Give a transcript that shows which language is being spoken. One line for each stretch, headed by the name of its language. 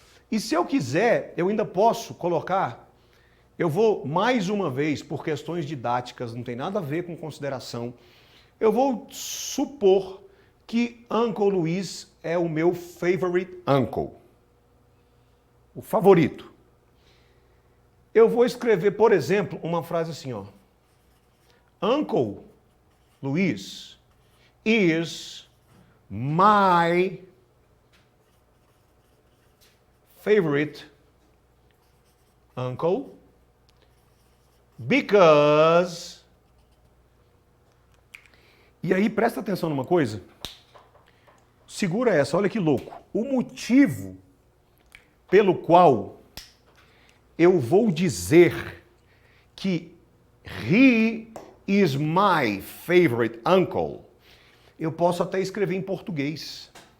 Portuguese: E se eu quiser, eu ainda posso colocar, eu vou mais uma vez, por questões didáticas, não tem nada a ver com consideração, eu vou supor que Uncle Luiz é o meu
English: favorite uncle,
Portuguese: o favorito. Eu vou escrever, por exemplo, uma frase assim, ó.
English: Uncle Luiz is my favorite uncle because...
Portuguese: E aí, presta atenção numa coisa. Segura essa, olha que louco. O motivo pelo qual eu vou dizer que
English: he is my favorite uncle,
Portuguese: eu posso até escrever em português.